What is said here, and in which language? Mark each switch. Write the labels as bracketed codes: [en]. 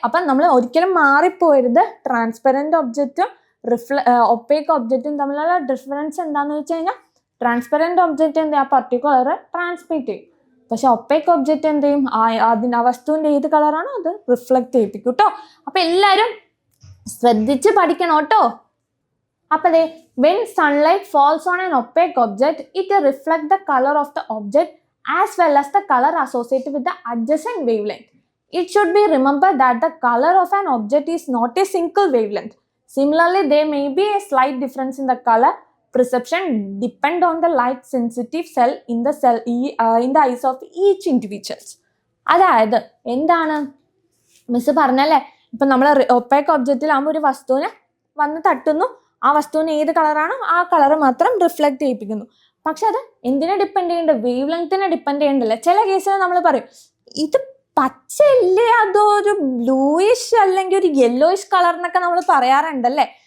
[ml] അപ്പം നമ്മൾ ഒരിക്കലും മാറിപ്പോരുത്. ട്രാൻസ്പെറൻറ്റ് ഒബ്ജക്റ്റും ഒപ്പേക്ക് ഒബ്ജക്റ്റും തമ്മിലുള്ള ഡിഫറൻസ് എന്താണെന്ന് വെച്ച് കഴിഞ്ഞാൽ, ട്രാൻസ്പെറൻറ്റ് ഒബ്ജക്റ്റ് എന്ത് ചെയ്യും, ആ പർട്ടിക്കുലർ ട്രാൻസ്മിറ്റ് ചെയ്യും. പക്ഷെ ഒപ്പേക്ക് ഒബ്ജക്റ്റ് എന്ത് ചെയ്യും, ആ വസ്തുവിൻ്റെ ഏത് കളറാണോ അത് റിഫ്ലക്റ്റ് ചെയ്യിപ്പിക്കും കേട്ടോ. അപ്പം എല്ലാവരും ശ്രദ്ധിച്ച് പഠിക്കണം കേട്ടോ. അപ്പം അതെ, [en] when sunlight falls on an opaque object, it reflects the color of the object as well as the color associated with the adjacent wavelength. It should be remembered that the color of an object is not a single wavelength. Similarly, there may be a slight difference in the color perception depend on the light sensitive cell in the eyes of each individuals. [ml] അതായത് എന്താണ് miss പറഞ്ഞല്ലേ, ഇപ്പം നമ്മൾ opaque ഒബ്ജക്റ്റിലാകുമ്പോൾ ഒരു വസ്തുവിനെ വന്ന് തട്ടുന്നു, ആ വസ്തുവിന് ഏത് കളറാണോ ആ കളർ മാത്രം റിഫ്ലക്റ്റ് ചെയ്യിപ്പിക്കുന്നു. പക്ഷെ അത് എന്തിനെ ഡിപ്പെൻഡ് ചെയ്യേണ്ടത്, വേവ് ലെങ്ത്തിനെ ഡിപ്പെൻഡ് ചെയ്യേണ്ടല്ല. ചില കേസിൽ നമ്മൾ പറയും ഇത് പച്ചയല്ലേ, അതൊരു ബ്ലൂയിഷ് അല്ലെങ്കിൽ ഒരു യെല്ലോയിഷ് കളർ എന്നൊക്കെ നമ്മൾ പറയാറുണ്ടല്ലേ.